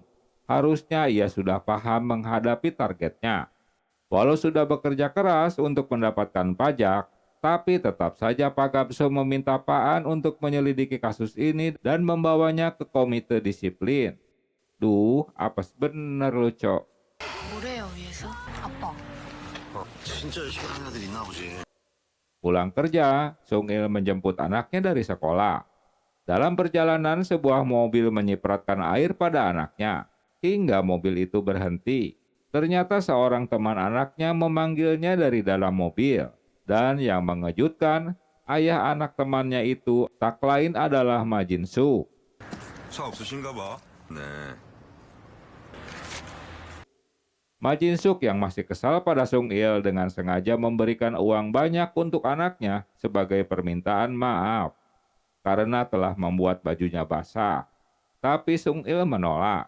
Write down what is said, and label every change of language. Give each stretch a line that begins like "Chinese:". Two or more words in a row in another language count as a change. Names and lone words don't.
Indonesian: Harusnya ia sudah paham menghadapi targetnya. Walau sudah bekerja keras untuk mendapatkan pajak, tapi tetap saja Pak Gapso meminta Pak An untuk menyelidiki kasus ini dan membawanya ke komite disiplin. Duh, apes bener lu, Cok.
Korean: 뭐래요, 위에서? 아빠. 진짜 열심히 하는 애들 있나 보지.
Indonesian: Pulang kerja, Sung Il menjemput anaknya dari sekolah. Dalam perjalanan, sebuah mobil menyipratkan air pada anaknya, hingga mobil itu berhenti. Ternyata seorang teman anaknya memanggilnya dari dalam mobil. Dan yang mengejutkan, ayah anak temannya itu tak lain adalah Majin Suk.
Korean: 차 없으신가 봐. 네.
Indonesian: Majin Suk yang masih kesal pada Sung Il dengan sengaja memberikan uang banyak untuk anaknya sebagai permintaan maaf karena telah membuat bajunya basah. Tapi Sung Il menolak.